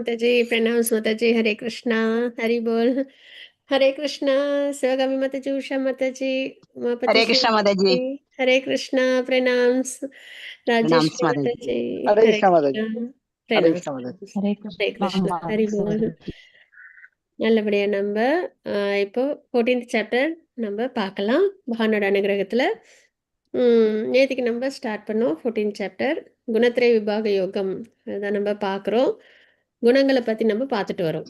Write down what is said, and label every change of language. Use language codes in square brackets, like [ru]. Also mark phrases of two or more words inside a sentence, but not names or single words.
[hi] माता जी, प्रणाम माता जी। हरे कृष्णा, हरि बोल। हरे कृष्णा, शिवगामी माता जी, उषा माता जी, उमापति हरे श्री कृष्ण माता माता जी। जी। हरे कृष्णा, प्रणाम प्रणाम राजेश्वरी माता माता जी। जी। हरे हरे कृष्ण माता जी। कृष्णा, हरे प्रणाम। कृष्ण माता जी। हरे हरे कृष्ण कृष्णा, हरि बोल। [ta] நல்லபடியா நம்ம இப்போ 14th சாப்டர் நம்ம பார்க்கலாம் பகவானோட அனுகிரகத்துல. நேற்றுக்கு நம்ம ஸ்டார்ட் பண்ணோம் 14th சாப்டர் குணத்திரை விபாக யோகம். அதான் நம்ம பார்க்குறோம். குணங்களை பற்றி நம்ம பார்த்துட்டு வரோம்.